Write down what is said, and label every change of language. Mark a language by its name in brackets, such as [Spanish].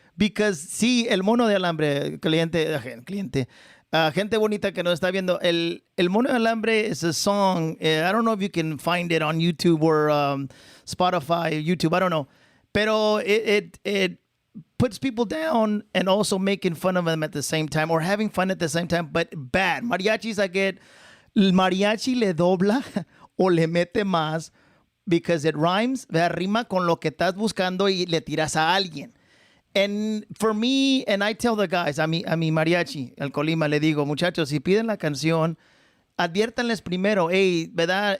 [Spanish] Because, sí, el mono de alambre, cliente, gente bonita que nos está viendo, el mono de alambre [English] is a song. I don't know if you can find it on YouTube or Spotify, YouTube, I don't know. Pero it puts people down and also making fun of them at the same time or having fun at the same time, but bad. [Spanish] Mariachis, [English] I get, [Spanish] el mariachi le dobla o le mete más [English] because it rhymes, [Spanish] rima con lo que estás buscando y le tiras a alguien. [English] And for me, and I tell the guys, [Spanish] a mi mariachi, el Colima, le digo, muchachos, si piden la canción, adviértanles primero, hey, ¿verdad?